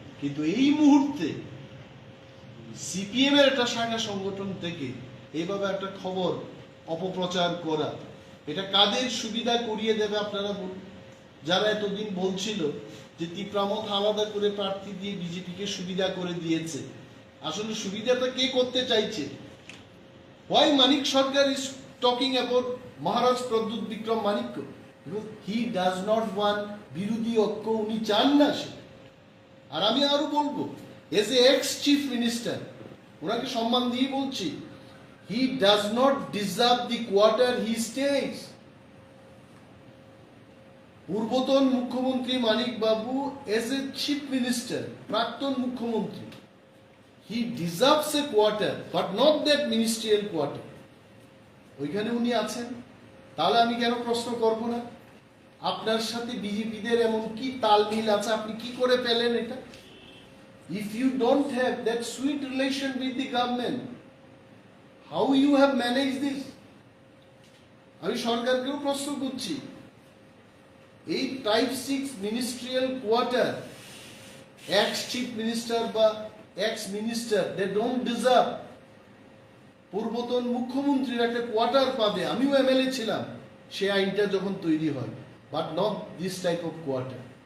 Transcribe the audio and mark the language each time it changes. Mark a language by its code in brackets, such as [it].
[bn] কিন্তু এই মুহূর্তে সিপিএম এর একটা শাখা সংগঠন থেকে এইভাবে একটা খবর অপপ্রচার করা, এটা কাদের সুবিধা করিয়ে দেবে আপনারা বলুন? যারা এতদিন বলছিল যে তীব্রামথ আলাদা করে প্রার্থী দিয়ে বিজেপিকে সুবিধা করে দিয়েছে, আসলে সুবিধাটা কে করতে চাইছে? [en] Why Manik Sarkar is talking about Maharaj Pradyut Vikram Manikya? Because he does not want [bn] বিরোধী ঐক্য, উনি চান না সে। আর আমি আরো বলবো, [en] as a ex chief minister, [bn] ওনাকে সম্মান দিয়ে বলছি, [en] he does not deserve the quarter he stays. [bn] পূর্বতন মুখ্যমন্ত্রী মানিক বাবু [en] as a chief minister, [bn] প্রাক্তন মুখ্যমন্ত্রী, [en] he deserves a quarter but not that ministerial quarter. [bn] ওইখানে উনি আছেন, তাহলে আমি কেন প্রশ্ন করব না? আপনার সাথে বিজেপিদের এমন কি তালমিল আছে, আপনি কি করে পেলেন এটা? [en] If you don't have that sweet relation with the government, how you have managed this? [bn] আমি সরকারকেও প্রশ্ন করছি, এই type 6 ministerial quarter x chief minister বা x minister, [en] They don't deserve. [bn] পূর্বতন মুখ্যমন্ত্রীর একটা কোয়ার্টার পাবে, আমিও এমএলএ ছিলাম সে আইনটা যখন তৈরি হয়, [en] But not this type of quarter.